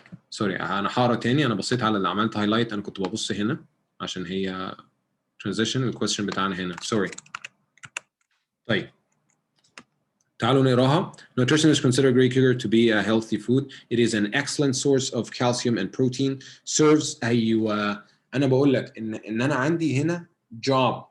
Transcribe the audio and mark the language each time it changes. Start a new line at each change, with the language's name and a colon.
Arabic: سوري أنا هقرا تاني. أنا بصيت على اللي عملت هايلايت. أنا كنت ببص هنا عشان هي
English: transition
Arabic: الكويستشن بتاعنا هنا. سوري. طيب تعالوا نقراها.
English: Nutrition is considered Greek yogurt to be a healthy food. It is an excellent source of calcium and protein.
Arabic: Serves أيوة. أنا بقول لك إن أنا عندي هنا job.